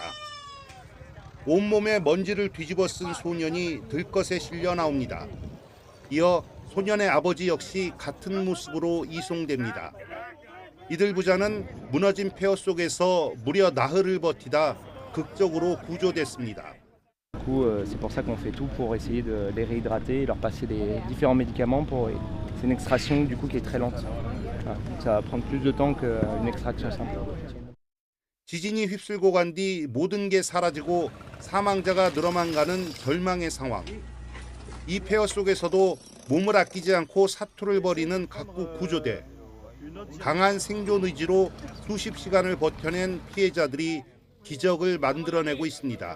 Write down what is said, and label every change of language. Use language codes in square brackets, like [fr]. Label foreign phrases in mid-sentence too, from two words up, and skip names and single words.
[ko] 온몸에 먼지를 뒤집어 쓴 소년이 들것에 실려 나옵니다. 이어 소년의 아버지 역시 같은 모습으로 이송됩니다. 이들 부자는 무너진 폐허 속에서 무려 나흘을 버티다 극적으로 구조됐습니다. [fr] C'est pour ça qu'on fait tout pour essayer de les réhydrater, leur passer des différents médicaments pour c'est une extraction du coup qui est très lente. Ça va prendre plus de temps qu'une extraction simple. [ko] 지진이 휩쓸고 간 뒤 모든 게 사라지고 사망자가 늘어만 가는 절망의 상황. 이 폐허 속에서도 몸을 아끼지 않고 사투를 벌이는 각국 구조대. 강한 생존 의지로 수십 시간을 버텨낸 피해자들이 기적을 만들어내고 있습니다.